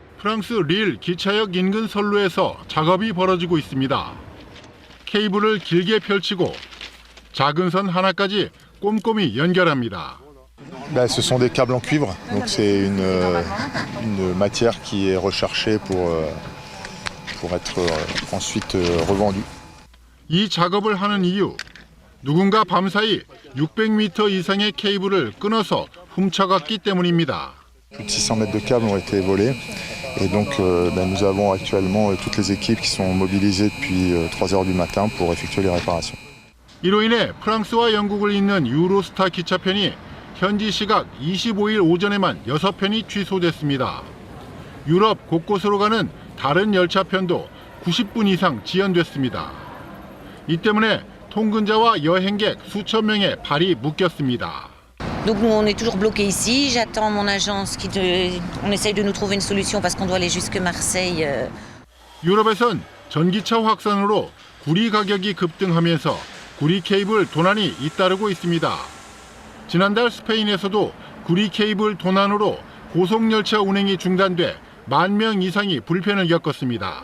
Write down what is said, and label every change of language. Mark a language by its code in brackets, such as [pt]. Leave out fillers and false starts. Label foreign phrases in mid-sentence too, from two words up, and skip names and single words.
[ko] 프랑스 릴 기차역 인근 선로에서 작업이 벌어지고 있습니다. 케이블을 길게 펼치고 작은 선 하나까지 꼼꼼히 연결합니다. [fr] Ce sont des câbles en cuivre, donc c'est une matière qui est recherchée pour être ensuite revendue. [ko] 이 작업을 하는 이유, 누군가 밤사이 600m 이상의 케이블을 끊어서 훔쳐갔기 때문입니다. [fr] Plus de 600 mètres de câbles ont été volés et donc nous avons actuellement toutes les équipes qui sont mobilisées depuis 3h du matin pour effectuer les réparations. [ko] 이로 인해 프랑스와 영국을 잇는 유로스타 기차편이 현지 시각 25일 오전에만 6편이 취소됐습니다. 유럽 곳곳으로 가는 다른 열차편도 90분 이상 지연됐습니다. 이 때문에 통근자와 여행객 수천 명의 발이 묶였습니다. [fr] Donc nous on est toujours bloqués ici. J'attends mon agence on essaye de nous trouver une solution parce qu'on doit aller jusque Marseille. [ko] 유럽에선 전기차 확산으로 구리 가격이 급등하면서 구리 케이블 도난이 잇따르고 있습니다. 지난달 스페인에서도 구리 케이블 도난으로 고속열차 운행이 중단돼 10,000명 이상이 불편을 겪었습니다.